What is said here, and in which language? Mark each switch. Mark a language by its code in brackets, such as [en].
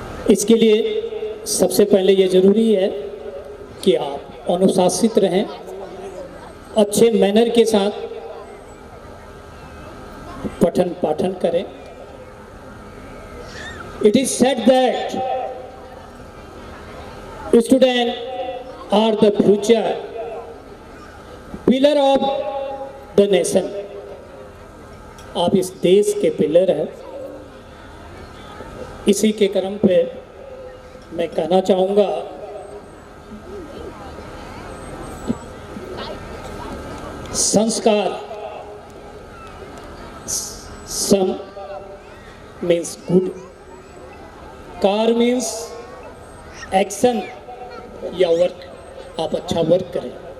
[hi] इसके लिए सबसे पहले ये ज़रूरी है कि आप अनुशासित रहें, अच्छे मैनर के साथ पठन पाठन करें। [en] It is said that students are the future pillar of the nation. [hi] आप इस देश के पिलर हैं। इसी के क्रम पे मैं कहना चाहूँगा संस्कार, सम means good, car means action या वर्क। आप अच्छा वर्क करें।